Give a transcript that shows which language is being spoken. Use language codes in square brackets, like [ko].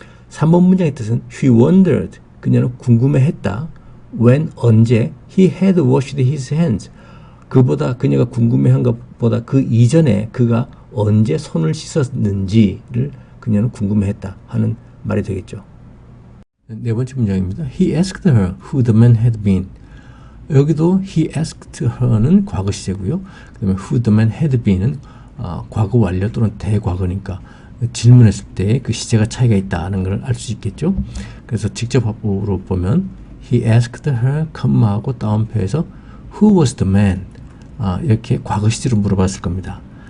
[ko] 3번 문장의 뜻은 [en] she wondered, [ko] 그녀는 궁금해했다. when, 언제 [en] he had washed his hands, [ko] 그녀가 궁금해한 것보다 그 이전에 그가 언제 손을 씻었는지를 그녀는 궁금해했다 하는 말이 되겠죠. 네 번째 문장입니다. [en] He asked her who the man had been. [ko] 여기도 [en] he asked her [ko] 는 과거 시제고요. 그 다음에 [en] who the man had been [ko] 은 과거 완료 또는 대과거니까 질문했을 때 그 시제가 차이가 있다는 걸 알 수 있겠죠. 그래서 직접 화법으로 보면 [en] he asked her, [ko] 하고 다운표에서 [en] who was the man [ko] 이렇게 과거 시제로 물어봤을 겁니다.